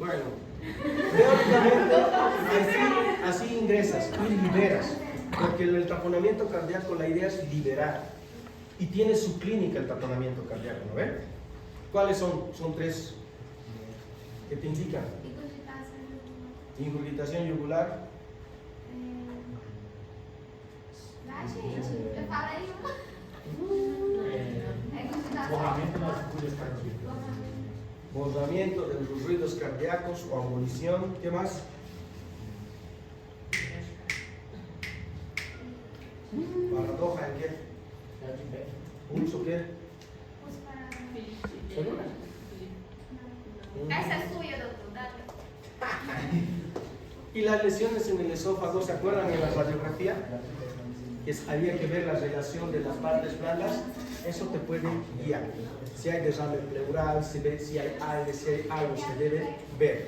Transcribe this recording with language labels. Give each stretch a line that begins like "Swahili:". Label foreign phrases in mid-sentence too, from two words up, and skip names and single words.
Spanish: Bueno, teóricamente así ingresas y liberas, porque el taponamiento cardíaco la idea es liberar, y tiene su clínica el taponamiento cardíaco, ¿no ven? ¿Cuáles son? Son 3 que te indican. Ingurgitación yugular.
Portuguese: Eu falei uma. Borramento das agulhas cardíacas.
Spanish: Borramiento de los ruidos cardíacos o abolición. ¿Qué más? Paradoja en qué? Pulso qué? ¿Segura?
Portuguese: Essa é sua, doutor.
Spanish: Dale. Y las lesiones en el esófago, ¿se acuerdan en la radiografía? Había que ver la relación de las partes blandas, eso te puede guiar. Si hay derrame pleural, si hay aire, si hay algo, se debe ver.